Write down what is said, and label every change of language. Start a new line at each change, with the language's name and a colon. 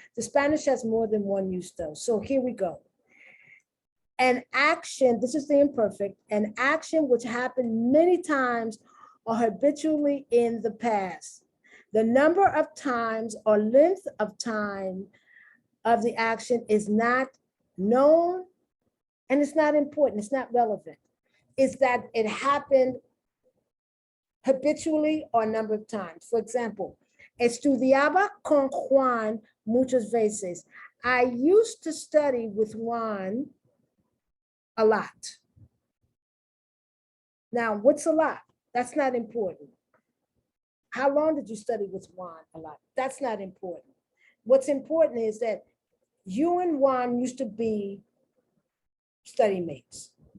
English: The Spanish has more than one use though. So here we go. An action, this is the imperfect, an action which happened many times or habitually in the past. The number of times or length of time of the action is not known and it's not important, it's not relevant. It's that it happened habitually or a number of times. For example,
Spanish: estudiaba con Juan muchas veces.
English: I used to study with Juan a lot. Now, what's a lot? That's not important. How long did you study with Juan a lot? That's not important. What's important is that you and Juan used to be study mates.